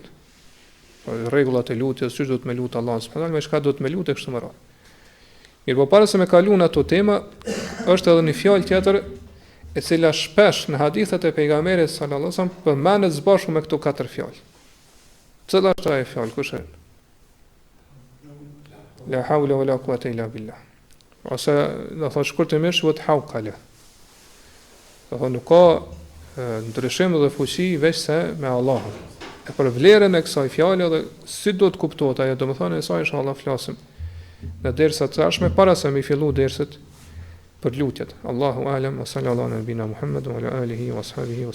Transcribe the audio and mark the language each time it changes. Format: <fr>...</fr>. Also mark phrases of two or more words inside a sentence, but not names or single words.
<sq>Rregullat e lutjes, si do të më lut Allahun subhanallahu me çka do të më lutë kështu më radh. Mirë, po para se me kalun ato tema, është edhe një fjalë tjetër e cila shpesh në hadithet e pejgamberit</sq> <ar>صلى الله عليه وسلم</ar> <sq>përmendet së bashku me këto katër fjalë. Cila është ajo fjalë? Kush është?</sq> <ar>لا حول ولا قوة إلا بالله.</ar> <sq>Ose do thotë shkurtimisht vot hawqala. Do thonë nuk ka ndryshim dhe fuqi veç se me Allahun. E për vlerën e kësaj fjale dhe si do të kuptohet ajo, domethënë e saj inshallah flasim në dersat e ardhshme para se mi fillu derset për lutjet.</sq> <ar>الله أعلم وصلى الله على نبينا محمد وعلى آله وصحبه وسلم.</ar>